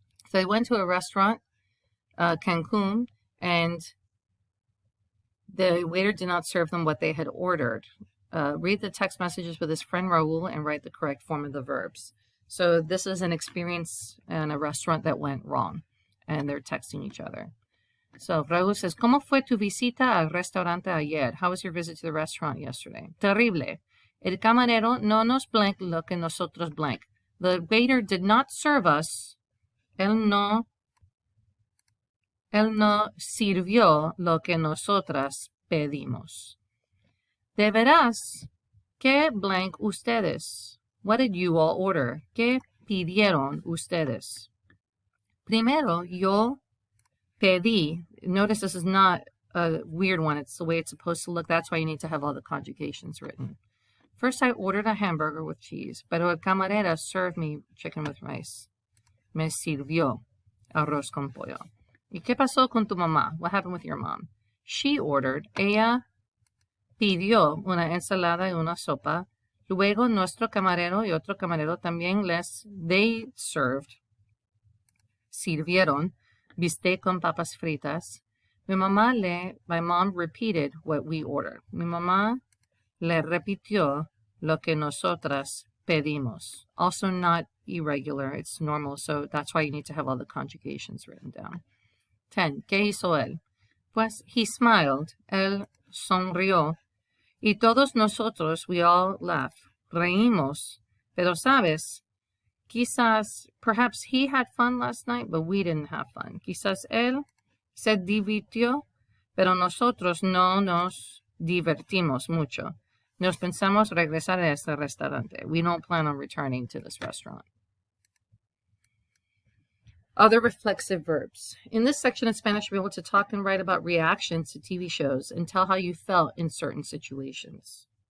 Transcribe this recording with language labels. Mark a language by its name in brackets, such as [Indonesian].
[English] So they went to a restaurant, Cancun, and the waiter did not serve them what they had ordered. Read the text messages with his friend Raul and write the correct form of the verbs. So this is an experience in a restaurant that went wrong, and they're texting each other. So Raul says, [Spanish] ¿Cómo fue tu visita al restaurante ayer? [English] How was your visit to the restaurant yesterday? Terrible. [Spanish] El camarero no nos blank lo que nosotros blank. [English] The waiter did not serve us. [Spanish] Él no sirvió lo que nosotras pedimos. De veras, ¿qué blank ustedes? [English] What did you all order? [Spanish] ¿Qué pidieron ustedes? Primero, yo pedí. [English] Notice this is not a weird one. It's the way it's supposed to look. That's why you need to have all the conjugations written. First, I ordered a hamburger with cheese, [Spanish] pero el camarera [English] served me chicken with rice. [Spanish] Me sirvió arroz con pollo. ¿Y qué pasó con tu mamá? [English] What happened with your mom? She ordered. [Spanish] Ella pidió una ensalada y una sopa. Luego, nuestro camarero y otro camarero también [English] they served, [Spanish] sirvieron, bistec con papas fritas. [English] My mom repeated what we ordered. [Spanish] Mi mamá le repitió lo que nosotras pedimos. [English] Also not irregular, it's normal, so that's why you need to have all the conjugations written down. [Spanish] 10. ¿Qué hizo él? Pues [English] he smiled, [Spanish] él sonrió, y todos nosotros, [English] we all laughed, [Spanish] reímos, pero sabes, [English] perhaps he had fun last night, but we didn't have fun. [Spanish] Quizás él se divirtió, pero nosotros no nos divertimos mucho. Nos pensamos regresar a este restaurante. [English] We don't plan on returning to this restaurant. Other reflexive verbs. In this section in Spanish, you'll be able to talk and write about reactions to TV shows and tell how you felt in certain situations.